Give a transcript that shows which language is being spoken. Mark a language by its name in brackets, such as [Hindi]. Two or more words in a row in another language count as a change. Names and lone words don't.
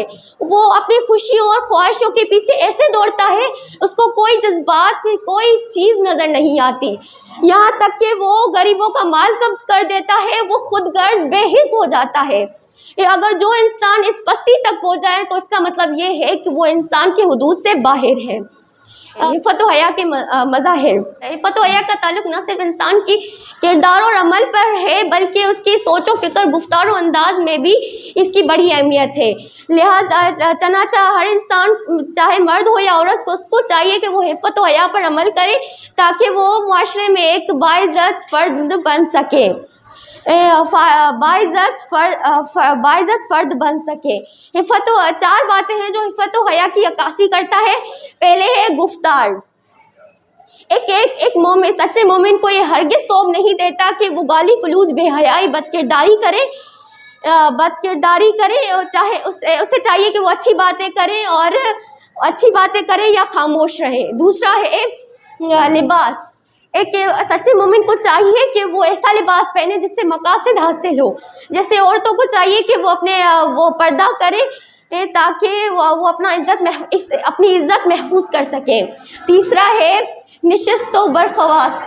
[Urdu] وہ اپنی خوشیوں اور خواہشوں کے پیچھے ایسے دوڑتا ہے، اس کو کوئی جذبات، کوئی چیز نظر نہیں آتی، یہاں تک کہ وہ غریبوں کا مال قبض کر دیتا ہے، وہ خود غرض بے حس ہو جاتا ہے. اگر جو انسان اس پستی تک پہنچ جائے تو اس کا مطلب یہ ہے کہ وہ انسان کے حدود سے باہر ہے. عفت و حیا کے مظاہر. عفت و حیا کا تعلق نہ صرف انسان کی کردار اور عمل پر ہے، بلکہ اس کی سوچ و فکر، گفتار و انداز میں بھی اس کی بڑی اہمیت ہے. لہٰذا چنانچہ ہر انسان، چاہے مرد ہو یا عورت، اس کو چاہیے کہ وہ عفت و حیا پر عمل کرے تاکہ وہ معاشرے میں ایک باعزت فرد بن سکے. باعزت فرد بن سکے. چار باتیں ہیں جو عفت و حیا کی عکاسی کرتا ہے. پہلے ہے گفتار. ایک مومن، سچے مومن کو یہ ہرگز زیب نہیں دیتا کہ وہ گالی گلوچ، بے حیائی، بدکرداری کرے اور چاہے اسے چاہیے کہ وہ اچھی باتیں کرے یا خاموش رہے. دوسرا ہے لباس. ایک سچے مومن کو چاہیے کہ وہ ایسا لباس پہنے جس سے مقاصد حاصل ہو. جیسے عورتوں کو چاہیے کہ وہ پردہ کرے تاکہ وہ اپنی عزت محفوظ کر سکیں. تیسرا ہے نشست و برخواست.